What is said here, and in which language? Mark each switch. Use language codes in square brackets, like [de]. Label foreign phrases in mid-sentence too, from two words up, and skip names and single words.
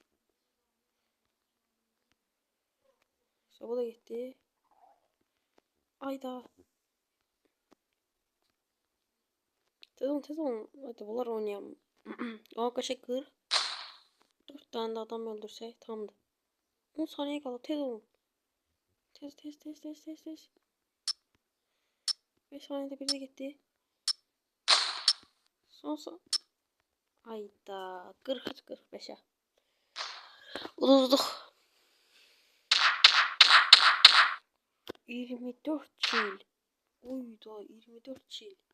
[tr] Bu da gitti. [az] Ayda. Tez olun. [tr] Hadi bunlar oynayalım. O kaşık kır. 4 tane de adam öldürsek tamamdır. 10 saniye kaldı, [az] tez olun. Tez tez tez tez tez tez. [tr] 5 saniyede bir de gitti. Son. Hayda 43-45'e. [az] Uduzduk. 24 kill. Oyda 24 kill.